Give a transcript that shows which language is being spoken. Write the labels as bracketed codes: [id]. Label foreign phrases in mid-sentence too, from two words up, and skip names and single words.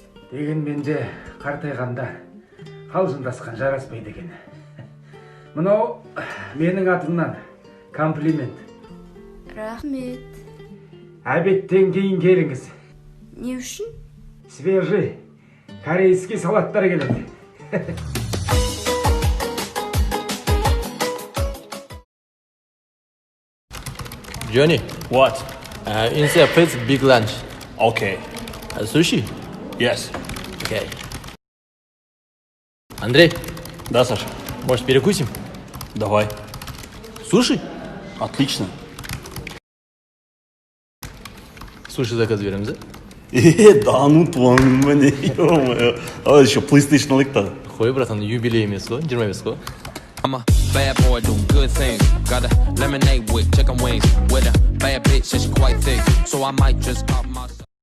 [kk] Дегенмен де қартайғанда қалжыңдасқан жараспайды екен. Мынау менің атымнан комплимент. Рахмет. Обедтен кейін келіңіз. Не үшін? [ru] Свежий корейский [kk] салаттар келеді. [en] Johnny, What? inside please big lunch. Okay. Sushi? Yes. Okay. Андрей, [ru] Да, Саша? может перекусим? Давай. Суши? Отлично. [kk] Суши заказ береміз, [ru] Да ну [kk] твоның міне, ё-моё. [ru] Давай еще [kk] PlayStation алайық та. Қой, братан, юбилей емес қой, 25 қой. [en] I'm a bad boy doing good things. Got a lemonade with chicken wings. With a bad bitch, she's quite thick. So I might just pop my